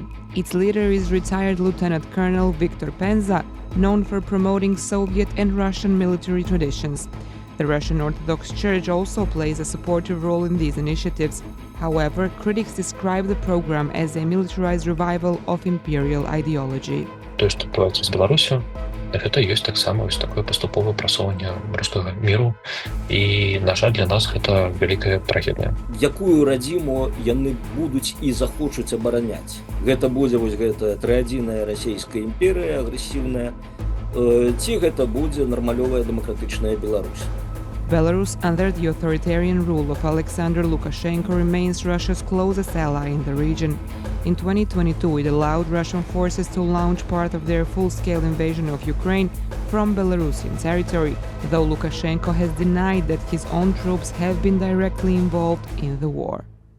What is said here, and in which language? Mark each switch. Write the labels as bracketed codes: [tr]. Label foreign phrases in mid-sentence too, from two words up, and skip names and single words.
[en] Its leader is retired Lieutenant Colonel Viktor Penza, known for promoting Soviet and Russian military traditions. The Russian Orthodox Church also plays a supportive role in these initiatives. However, critics describe the program as a militarized revival of imperial ideology. [ru] То, что [be] адбываецца з Беларусю, гэта ёсць таксама вось такое паступовае прасоўванне рускага міру, і, на жаль, для нас гэта вялікая трагедыя. Якую радзіму яны будуць і захочуць абараняць? Гэта будзе вось гэтая трыадзінная расійская імперыя, агрэсіўная, ці гэта будзе нармалёвая дэмакратычная Беларусь? [en] Belarus, under the authoritarian rule of Alexander Lukashenko, remains Russia's closest ally in the region. In 2022, it allowed Russian forces to launch part of their full-scale invasion of Ukraine from Belarusian territory, though Lukashenko has denied that his own troops have been directly involved in the war.